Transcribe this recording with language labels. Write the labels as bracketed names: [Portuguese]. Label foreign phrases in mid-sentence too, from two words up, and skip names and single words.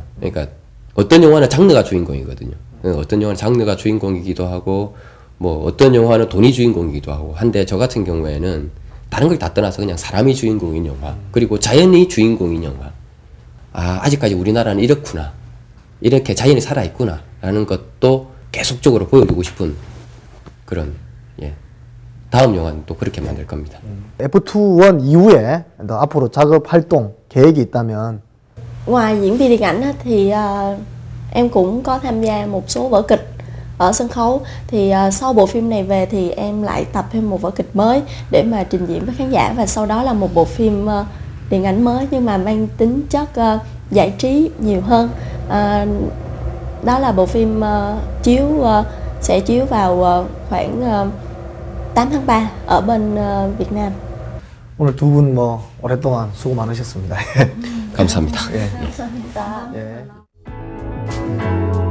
[Korean] 그러니까 어떤 영화는 장르가 주인공이거든요. 어떤 영화는 장르가 주인공이기도 하고 뭐 어떤 영화는 돈이 주인공이기도 하고 한데 저 같은 경우에는 다른 걸 다 떠나서 그냥 사람이 주인공인 영화 그리고 자연이 주인공인 영화 아직까지 우리나라는 이렇구나 이렇게 자연이 살아있구나 라는 것도 계속적으로 보여주고 싶은 그런 다음 영화는 또 그렇게 만들 겁니다. F21 이후에 앞으로 작업 활동 계획이 있다면 [Vietnamese] Ngoài diễn viên điện ảnh á, thì em cũng có tham gia một số vở kịch ở sân khấu. Thì sau bộ phim này về thì em lại tập thêm một vở kịch mới để mà trình diễn với khán giả. Và sau đó là một bộ phim điện ảnh mới nhưng mà mang tính chất giải trí nhiều hơn. Đó là bộ phim sẽ chiếu vào khoảng 8 tháng 3 ở bên Việt Nam. [Korean] 오늘 두 분 오랫동안 수고 많으셨습니다. 감사합니다. 감사합니다. 예.